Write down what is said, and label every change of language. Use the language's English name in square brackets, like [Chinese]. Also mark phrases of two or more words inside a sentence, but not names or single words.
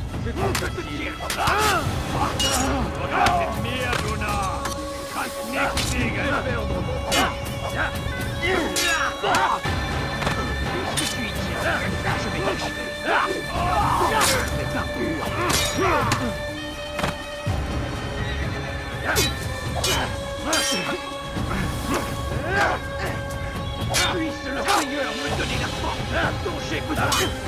[German] bekommen. Oder mit mir, du Narr! Du kannst nicht siegen! [French] Je suis tiens, je vais Puisse le Seigneur me donner la force dont j'ai besoin.